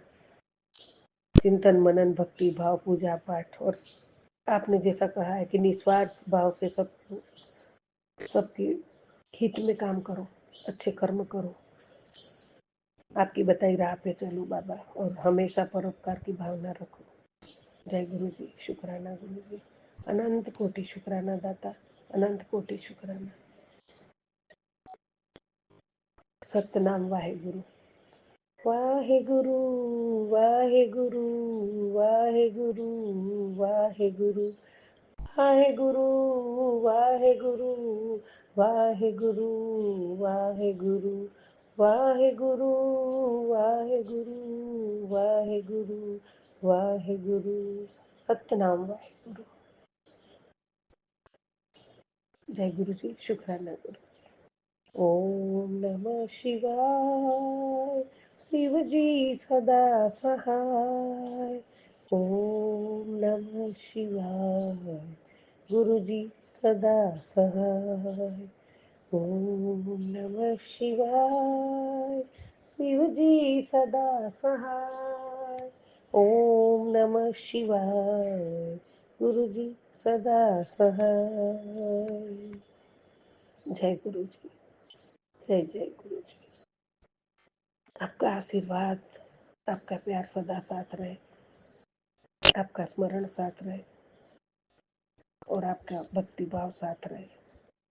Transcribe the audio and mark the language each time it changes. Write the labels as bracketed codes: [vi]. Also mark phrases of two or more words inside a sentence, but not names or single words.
[hi] चिंतन मनन भक्ति भाव पूजा पाठ, और आपने जैसा कहा है कि निस्वार्थ भाव से सबके हित में काम करो, अच्छे कर्म करो, आपकी बताई राह पे चलो बाबा, और हमेशा परोपकार की भावना रखो। जय गुरु जी, शुक्राना गुरु जी, अनंत कोटि शुक्राना दाता, अनंत कोटि शुक्राना। सतनाम वाहे गुरु, वाहे गुरु, वाहे गुरु, वाहे गुरु, वाहे गुरु, वाहे गुरु, वाहे गुरु, वाहे गुरु, वाहे गुरु, वाहे गुरु, वाहे गुरु, वाहे गुरु, वाहे गुरु। सतनाम वाहे गुरु। जय गुरु जी, शुक्राना गुरु। ओम नमः शिवाय, शिव जी सदा सहाय। ओम नमः शिवाय, गुरु जी सदा सहाय। ओम नमः शिवाय, शिव जी सदा सहाय। ओम नमः शिवाय, गुरु जी सदा सहाय। जय गुरु जी, जय जय गुरु जी। आपका आशीर्वाद, आपका प्यार सदा साथ रहे, आपका स्मरण साथ रहे, और आपका भक्ति भाव साथ रहे।